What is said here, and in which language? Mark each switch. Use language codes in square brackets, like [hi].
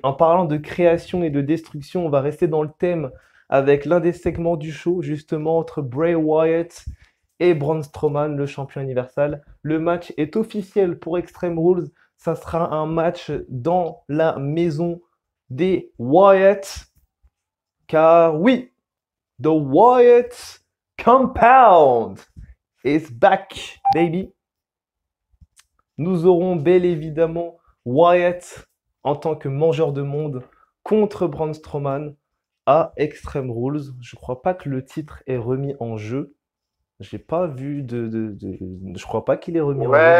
[fr] En parlant de création et de destruction, on va rester dans le thème avec l'un des segments du show, justement entre Bray Wyatt et Braun Strowman, le champion universel. Le match est officiel pour Extreme Rules. Ça sera un match dans la maison des Wyatt. Car oui, [en] The Wyatt Compound is back, baby. [fr] Nous aurons bel évidemment Wyatt en tant que mangeur de monde contre Braun Strowman à Extreme Rules. Je crois pas que le titre est remis en jeu. J'ai pas vu Je crois pas qu'il est remis en jeu le